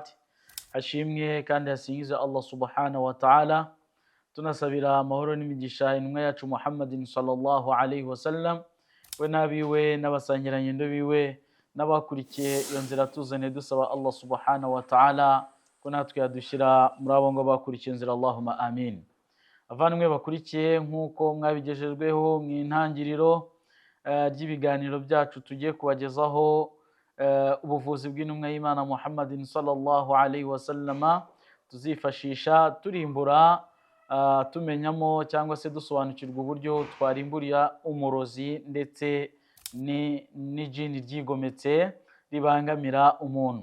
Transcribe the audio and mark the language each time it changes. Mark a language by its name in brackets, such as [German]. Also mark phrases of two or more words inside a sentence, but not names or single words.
[Kinyarwanda] Hashimwe kandi hasingize Allah [Arabic] سبحانه وتعالى, [Kinyarwanda] tunasabira amahoro n'imigisha intumwa yacu Muhammadin [Arabic] صلى الله عليه وسلم, [Kinyarwanda] we nabiwe n'abasangirangendo biwe n'abakurikiye iyo nzira tuzane dusaba Allah [Arabic] سبحانه وتعالى [Kinyarwanda] ko natwe yadushira muri abo ngo bakurikiye inzira, [Arabic] اللهم آمين. [Kinyarwanda] Avandimwe bakurikiye, nk'uko mwabigejejweho mu intangiriro ry'ibiganiro byacu tugiye kubagezaho ubuvuzi bw'intumwa y'Imana Muhammadin [Arabic] صلى الله عليه وسلم, [Kinyarwanda] tuzifashisha turimbura tumenyamo cyangwa se dusobanukirwa uburyo twarimburira umurozi ndetse n'ijini ryigometse ribangamira umuntu.